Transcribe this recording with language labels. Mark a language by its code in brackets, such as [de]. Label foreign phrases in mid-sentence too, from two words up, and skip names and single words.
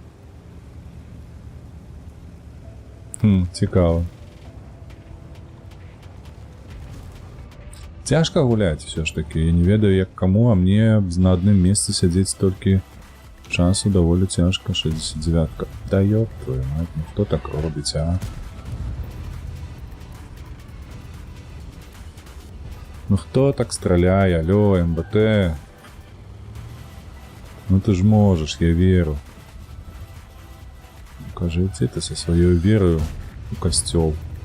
[be] Цікава. Цяжка гуляць усё ж такі. Я не ведаю, як каму, а мне на адным месцы сядзець толькі часу даволі цяжка. [ru] 69-ка. Да ёб твою мать, [be] ну хто так робіць, а? Ну хто так страляе, алё, МБТ? Ну ты ж можаш, я веру. Кажи, ідзі ты са сваёй верою у касцёл.